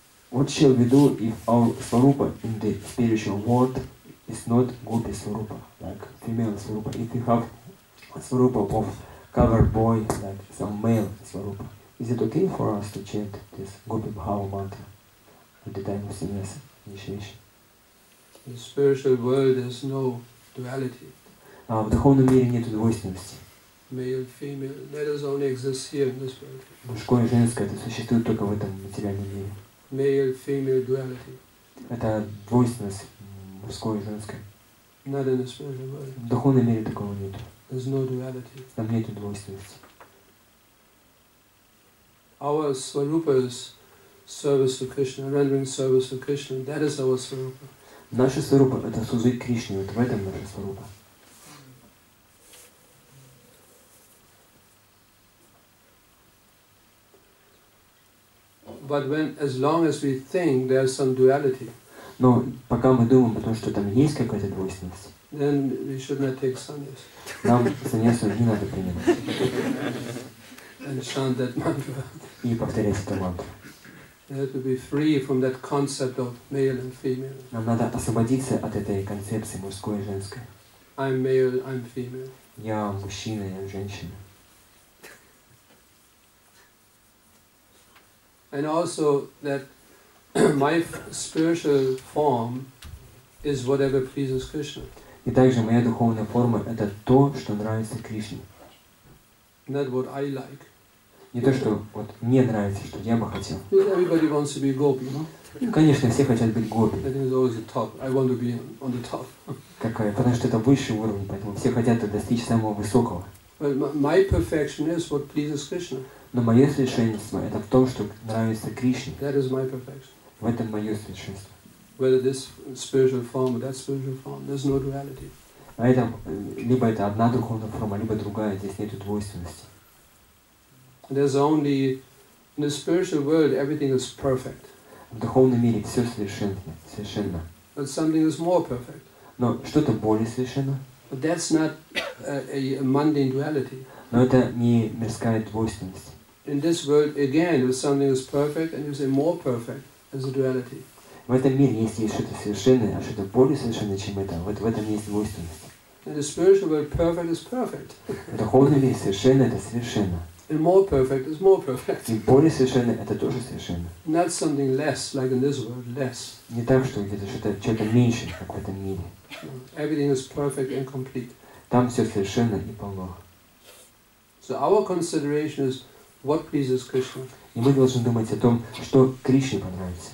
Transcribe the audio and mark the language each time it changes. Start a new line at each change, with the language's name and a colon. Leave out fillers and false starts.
English: What shall we do if our swarupa in the spiritual world is not gopi swarupa, like female swarupa? If we have a swarupa of covered boy, like some male swarupa, is it okay for us to chant this gopi bhava mantra at the time of sannyasa initiation? In the spiritual world there's no duality.
Russian: В духовном мире нет двойственности.
English: Male, female, that is only exists here in this world.
Russian: Мужское и женское это существует только в этом материальном мире.
English: Male, female duality.
Russian: Это двойственность мужское и женское.
English: Not in the spiritual world.
Russian: В духовном мире такого нет.
English: There's no duality.
Russian: Там нет двойственности.
English: Our swarupa is service to Krishna, rendering service to Krishna. That is our swarupa.
Russian: Наша сварупа это служить Кришне, вот в этом наша сварупа.
English: But as long as we think there's some duality,
Russian: но пока мы думаем о том, что там есть какая-то двойственность,
English: then we should not take sannyas.
Russian: Нам саньясу не надо принимать.
English: And chant that mantra.
Russian: И повторять эту мантру.
English: We have to be free from that concept of male and female.
Russian: Нам надо освободиться от этой концепции мужской и женской.
English: I'm male, I'm female.
Russian: Я мужчина, я женщина.
English: And also that my spiritual form is whatever pleases Krishna.
Russian: И также моя духовная форма это то, что нравится Кришне.
English: Not what I like.
Russian: Не то, что вот мне нравится, что я бы хотел.
English: Everybody wants to be gopi, no?
Russian: Конечно, все хотят быть гопи.
English: That is always the top. I want to be on the top.
Russian: Потому что это высший уровень, поэтому все хотят достичь самого высокого.
English: But my perfection is what pleases Krishna.
Russian: Но мое совершенство это в том, что нравится Кришне.
English: That is my perfection.
Russian: В этом мое совершенство.
English: Whether this spiritual form or that spiritual form, there's no duality.
Russian: А это либо это одна духовная форма, либо другая, здесь нету двойственности.
English: There's only in the spiritual world everything is perfect.
Russian: В духовном мире все совершенно.
English: But something is more perfect.
Russian: Но что-то более совершенно.
English: But that's not a mundane duality.
Russian: Но это не мирская двойственность.
English: In this world, again, if something is perfect and you say more perfect, there's a duality.
Russian: В этом мире есть что-то совершенное, а что-то более совершенное, чем это. Вот в этом есть двойственность.
English: In the spiritual world, perfect is perfect.
Russian: В духовном мире совершенно это совершенно.
English: And more perfect is more perfect.
Russian: И более совершенно это тоже совершенно.
English: Not something less, like in this world, less.
Russian: Не так, что где-то что-то меньше, как в этом мире.
English: Everything is perfect and complete.
Russian: Там все совершенно и полно.
English: So our consideration is what pleases Krishna.
Russian: И мы должны думать о том, что Кришне понравится.